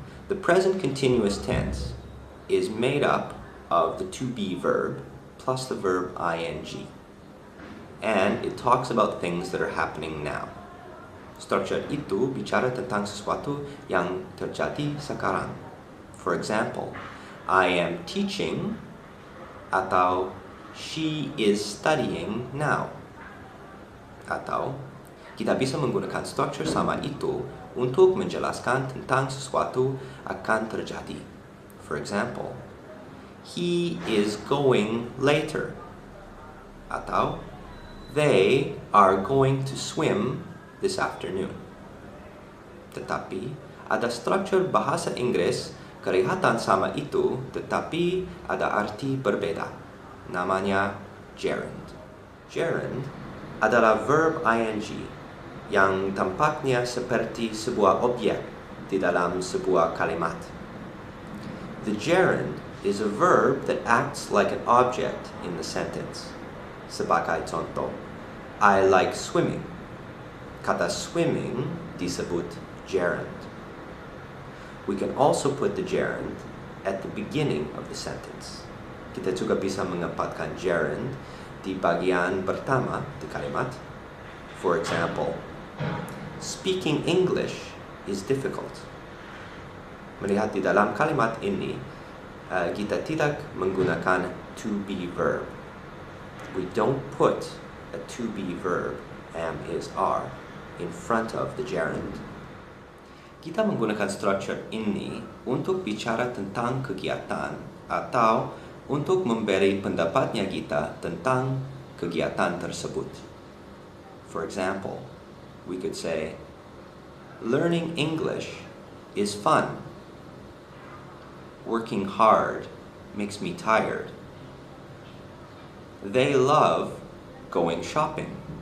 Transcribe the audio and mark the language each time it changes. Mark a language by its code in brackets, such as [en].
[en] The present continuous tense is made up of the to be verb plus the verb ing. And it talks about things that are happening now. [id] Struktur itu bicara tentang sesuatu yang terjadi sekarang. [en] For example, I am teaching atau she is studying now. [id] Atau kita bisa menggunakan struktur sama itu untuk menjelaskan tentang sesuatu akan terjadi. [en] For example, he is going later. Atau they are going to swim this afternoon. [id] Tetapi ada struktur bahasa Inggris kelihatan sama itu, tetapi ada arti berbeda. Namanya gerund. Gerund adalah verb ing yang tampaknya seperti sebuah objek di dalam sebuah kalimat. [en] The gerund is a verb that acts like an object in the sentence. [id] Sebagai contoh, [en] I like swimming. [id] Kata swimming disebut gerund. [en] We can also put the gerund at the beginning of the sentence. [id] Kita juga bisa menempatkan gerund di bagian pertama di kalimat. [en] For example, speaking English is difficult. [id] Melihat di dalam kalimat ini, kita tidak menggunakan to be verb. [en] We don't put a to be verb, am, is, are, in front of the gerund. [id] Kita menggunakan struktur ini untuk bicara tentang kegiatan atau untuk memberi pendapatnya kita tentang kegiatan tersebut. [en] For example, we could say, learning English is fun. Working hard makes me tired. They love going shopping.